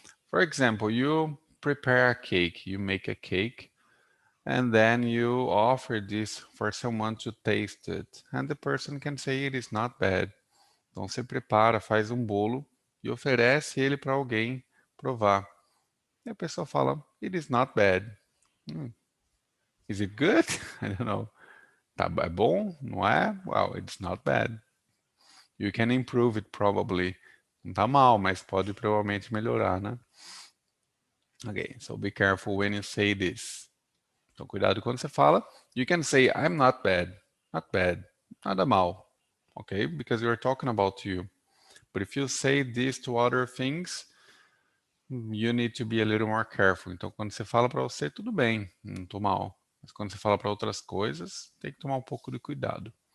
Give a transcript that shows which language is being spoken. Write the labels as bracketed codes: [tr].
[en] For example, you prepare a cake. You make a cake. And then you offer this for someone to taste it. And the person can say it is not bad. [pt] Então você prepara, faz um bolo e oferece ele para alguém provar. E a pessoa fala, [en] it is not bad. Is it good? I don't know. [pt] Tá, é bom? Não é? [en] Well, it's not bad. You can improve it probably. [pt] Não tá mal, mas pode provavelmente melhorar, né? [en] Okay, so be careful when you say this. [pt] Então cuidado quando você fala. [en] You can say, I'm not bad. Not bad. [pt] Nada mal. [en] Okay, because you're talking about you. But if you say this to other things, you need to be a little more careful. [pt] Então, quando você fala para você, tudo bem, não tô mal. Mas quando você fala para outras coisas, tem que tomar um pouco de cuidado.